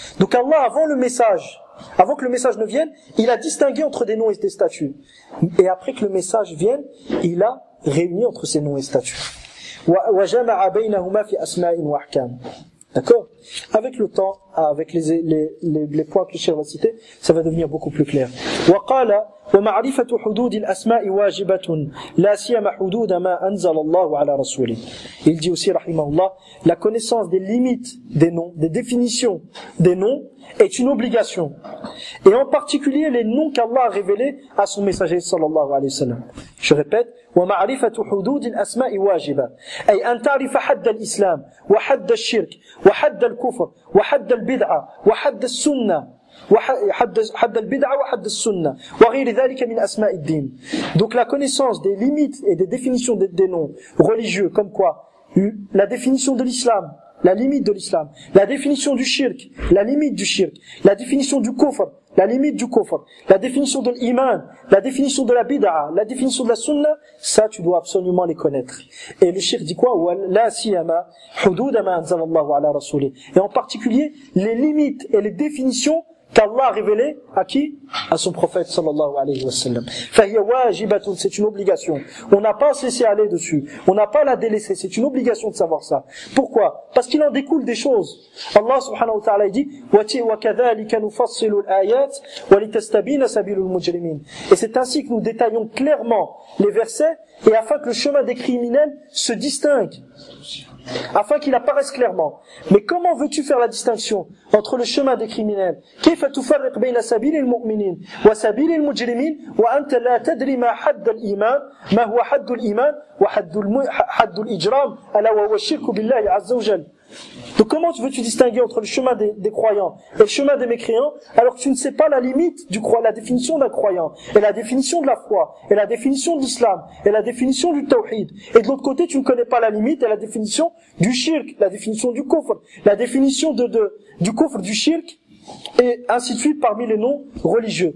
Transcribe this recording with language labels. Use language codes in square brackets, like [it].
[fr] Donc Allah avant que le message ne vienne, il a distingué entre des noms et des statuts. Et après que le message vienne, il a réuni entre ces noms et statuts. [ar] وجمع بينهما في أسماء وأحكام. [fr] D'accord? Avec le temps, avec les points que le cheikh va citer, ça va devenir beaucoup plus clair. [ar] وقال ومعرفة حدود الأسماء واجبة لا سيما حدود ما أنزل الله على رسوله. [fr] Il dit aussi rahimahullah, la connaissance des limites des noms, des définitions des noms est une obligation. Et en particulier les noms qu'Allah a révélés à son messager sallallahu alayhi wa sallam. Je répète, [ar] ومعرفة حدود الأسماء واجبة أي أن تعرف حد الإسلام وحد الشرك وحد الكفر وحد البدعة وحد السنة حد البدعة وحد السنة وغير ذلك من أسماء الدين. [fr] Donc la connaissance des limites et des définitions des noms religieux, comme quoi la définition de l'islam, la limite de l'islam, la définition du shirk, la limite du shirk, la définition du kufr, la limite du kufr, la définition de l'iman, la définition de la bid'a, la définition de la sunna, ça tu dois absolument les connaître. Et le shirk dit quoi? [ar] La siyama hudud ma anzalallahu ala rasouli. [fr] Et en particulier les limites et les définitions qu'Allah a révélé à qui? À son prophète sallallahu alayhi wa sallam. [ar] فَهِيَ وَاجِبَةٌ, [fr] c'est une obligation. On n'a pas à se laisser aller dessus. On n'a pas à la délaisser. C'est une obligation de savoir ça. Pourquoi? Parce qu'il en découle des choses. Allah subhanahu wa ta'ala dit [ar] وَكَذَلِكَ نُفَصِّلُ الْآيَاتِ وَلِتَسْتَبِينَ سَبِيلُ الْمُجْرِمِينَ. [fr] Et c'est ainsi que nous détaillons clairement les versets et afin que le chemin des criminels se distingue. Afin qu'il apparaisse clairement. Mais comment veux-tu faire la distinction entre le chemin des criminels? [ar] كيف تفرق بين سبيل المؤمنين وسبيل المجرمين وأنت لا تدري ما حد الإيمان ما هو حد الإيمان وحد الإجرام ألا وهو الشرك بالله عز وجل. [fr] Donc comment veux-tu distinguer entre le chemin des croyants et le chemin des mécréants alors que tu ne sais pas la limite du croyant, la définition d'un croyant, et la définition de la foi, et la définition de l'islam, et la définition du tawhid. Et de l'autre côté, tu ne connais pas la limite et la définition du shirk, la définition du kufr, la définition du kufr, du shirk, et ainsi de suite parmi les noms religieux.